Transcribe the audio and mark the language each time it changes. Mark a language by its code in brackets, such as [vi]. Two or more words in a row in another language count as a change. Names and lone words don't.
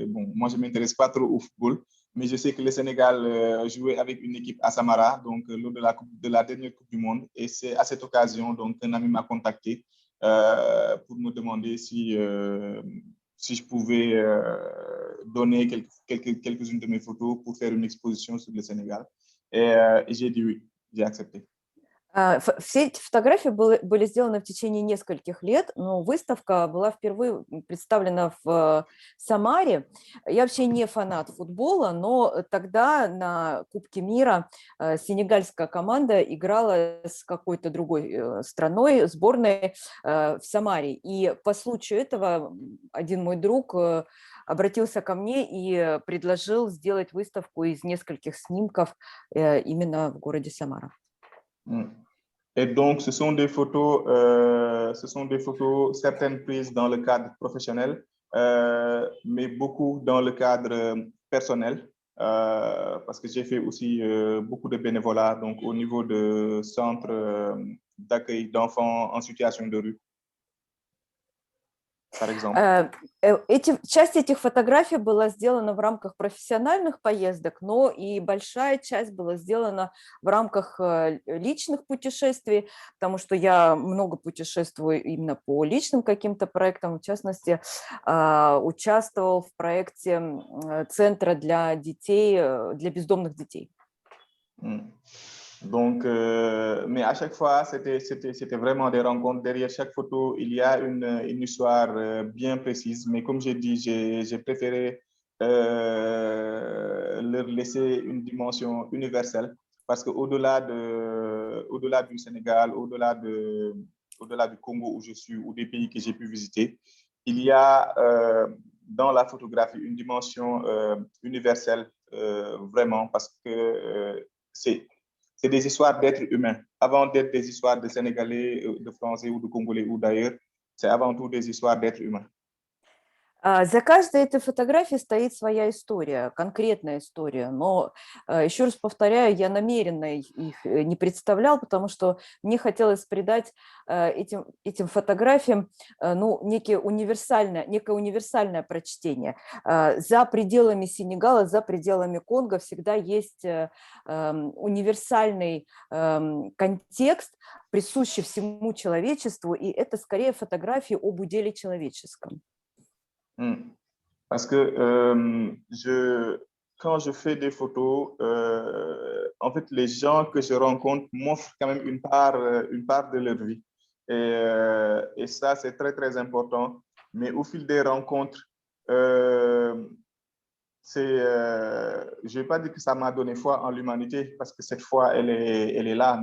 [fr] Bon, moi, je ne m'intéresse pas trop au football, mais je sais que le Sénégal jouait avec une équipe à Samara, donc lors de la dernière Coupe du Monde. Et c'est à cette occasion, donc, un ami m'a contacté pour me demander si je pouvais donner quelques-unes de mes photos pour faire une exposition sur le Sénégal. Et j'ai dit oui, j'ai accepté. [ru] Все эти фотографии были сделаны в течение нескольких лет, но выставка была впервые представлена в Самаре. Я вообще не фанат футбола, но тогда на Кубке мира сенегальская команда играла с какой-то другой страной, сборной в Самаре. И по случаю этого один мой друг обратился ко мне и предложил сделать выставку из нескольких снимков именно в городе Самара. [fr] Et donc, ce sont des photos, certaines prises dans le cadre professionnel, mais beaucoup dans le cadre personnel, parce que j'ai fait aussi beaucoup de bénévolat donc au niveau de centres d'accueil d'enfants en situation de rue, par exemple. [ru] Часть этих фотографий была сделана в рамках профессиональных поездок, но и большая часть была сделана в рамках личных путешествий, потому что я много путешествую именно по личным каким-то проектам. В частности, участвовал в проекте центра для детей, для бездомных детей. [fr] Donc, mais à chaque fois, c'était vraiment des rencontres. Derrière chaque photo, il y a une histoire bien précise. Mais comme j'ai dit, j'ai préféré leur laisser une dimension universelle parce qu'au-delà du Sénégal, au-delà du Congo où je suis ou des pays que j'ai pu visiter, il y a dans la photographie une dimension universelle vraiment parce que c'est des histoires d'êtres humains. Avant d'être des histoires de Sénégalais, de Français ou de Congolais ou d'ailleurs, c'est avant tout des histoires d'êtres humains. [ru] За каждой этой фотографией стоит своя история, конкретная история, но еще раз повторяю, я намеренно их не представлял, потому что мне хотелось придать этим фотографиям некое универсальное прочтение. За пределами Сенегала, за пределами Конго всегда есть универсальный контекст, присущий всему человечеству, и это скорее фотографии об уделе человеческом. [fr] Parce que quand je fais des photos, en fait, les gens que je rencontre m'offrent quand même une part de leur vie. Et ça, c'est très, très important. Mais au fil des rencontres, je ne vais pas dire que ça m'a donné foi en l'humanité, parce que cette foi, elle est là.